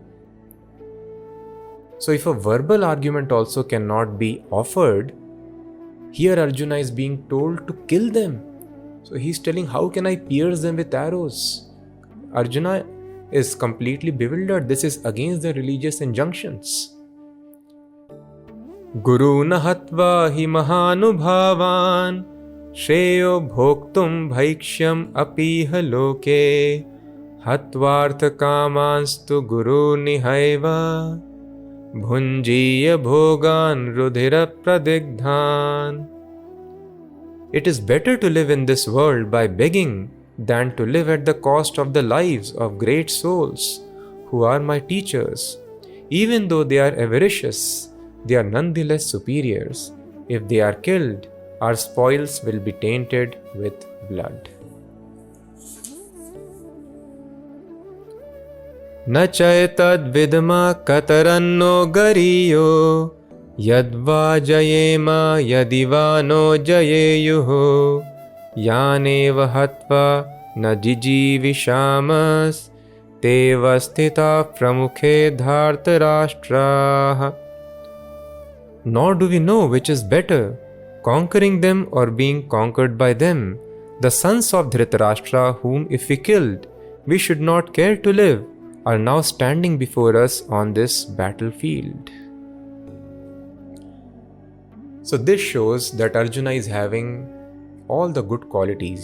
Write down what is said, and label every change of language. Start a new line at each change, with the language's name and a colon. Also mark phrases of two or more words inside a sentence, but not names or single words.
English: So if a verbal argument also cannot be offered, here Arjuna is being told to kill them. So he's telling, how can I pierce them with arrows? Arjuna is completely bewildered. This is against the religious injunctions.
Sanskrit: गुरु नहत्वा हि महानुभावान् श्रेयो भोक्तुं भैक्ष्यम् अपीह लोके हत्वार्थ कामांस्तु गुरु निहैव भुञ्जीय भोगान् रुधिर प्रदिग्धान्.
English: It is better to live in this world by begging than to live at the cost of the lives of great souls who are my teachers. Even though they are avaricious, they are nonetheless superiors. If they are killed, our spoils will be tainted with blood.
Sanskrit: न चैतद् विद्मः कतरन्नो गरीयो यद्वा जयेम यदिवानो जयेयुः यानेव हत्वा न जिजीविषामस् तेऽवस्थिताः प्रमुखे धार्तराष्ट्राः.
English: Nor do we know which is better, conquering them or being conquered by them. The sons of Dhritarashtra, whom if we killed, we should not care to live, are now standing before us on this battlefield. So this shows that Arjuna is having all the good qualities.